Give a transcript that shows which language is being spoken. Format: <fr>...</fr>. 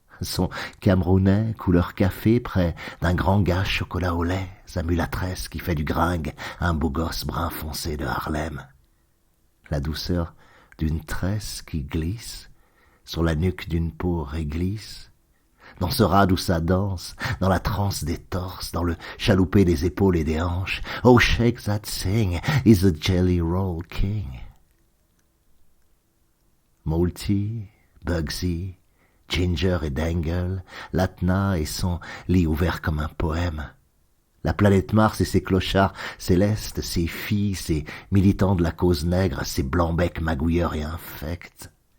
<fr>Son camerounais, couleur café, près d'un grand gars chocolat au lait, sa mulâtresse qui fait du gringue, un beau gosse brun foncé de Harlem. La douceur d'une tresse qui glisse sur la nuque d'une peau réglisse, dans ce rade où ça danse, dans la transe des torses, dans le chaloupé des épaules et des hanches.</fr> <en>Oh, shake that thing, he's a jelly roll king.</en> <fr>Multi, Bugsy, Ginger et Dangle, Latna et son lit ouvert comme un poème. La planète Mars et ses clochards célestes, ses filles, ses militants de la cause nègre, ses blancs-becs magouilleurs et infects.</fr>